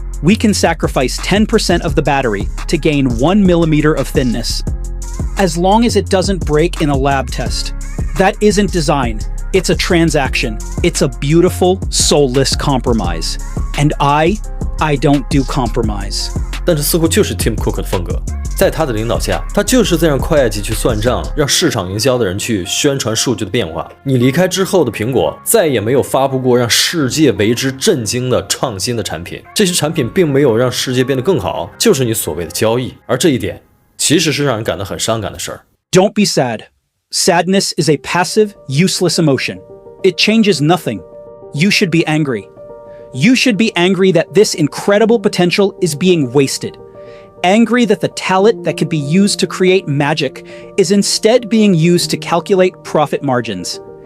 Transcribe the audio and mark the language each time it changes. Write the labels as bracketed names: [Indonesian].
[English] We can sacrifice 10% of the battery to gain 1 millimeter of thinness. As long as it doesn't break in a lab test. That isn't design. It's a transaction. It's a beautiful, soulless compromise. And I don't do compromise. [Chinese] 但这似乎就是 Tim Cook 的风格。在他的领导下，他就是在让会计去算账，让市场营销的人去宣传数据的变化。你离开之后的苹果，再也没有发布过让世界为之震惊的创新的产品。这些产品并没有让世界变得更好，就是你所谓的交易。而这一点，其实是让人感到很伤感的事儿。 [English] Don't be sad. Sadness is a passive, useless emotion. It changes nothing. You should be angry. You should be angry that this incredible potential is being wasted. Angry that the talent that could be used to create magic is instead being used to calculate profit margins.